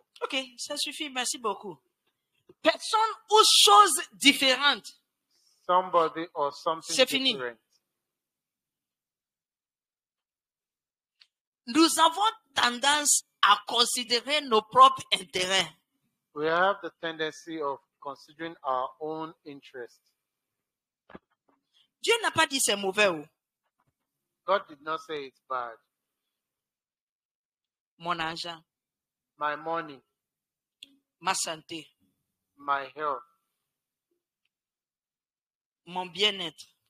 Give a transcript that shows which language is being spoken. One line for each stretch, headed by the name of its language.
French: Ok, ça suffit. Merci beaucoup. Personne ou chose différente.
English: somebody or something
French: C'est fini.
English: different.
French: Nous avons tendance à considérer nos propres intérêts.
English: We have the tendency of considering our own interest.
French: Dieu n'a pas dit c'est mauvais. Oh.
English: God did not say it's bad.
French: Mon argent,
English: My money,
French: ma santé,
English: my health,
French: mon bien-être,